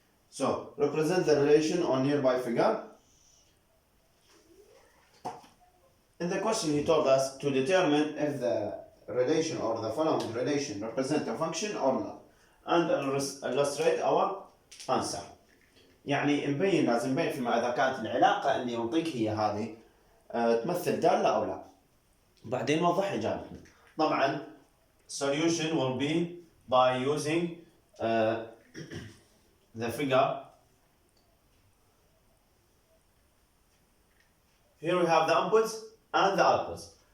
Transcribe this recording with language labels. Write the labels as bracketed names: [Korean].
[English] So, represent the relation on nearby figure. In the question he told us to determine if the relation or the following relation represent a function or not, and illustrate our answer. [Arabic] يعني نبين لازم نبين فيما إذا كانت العلاقة اللي يعطيك هي هذه تمثل دالة أو لا. بعدين نوضح إجابتنا. [English] طبعا solution will be by using the figure. Here we have the inputs and the outputs.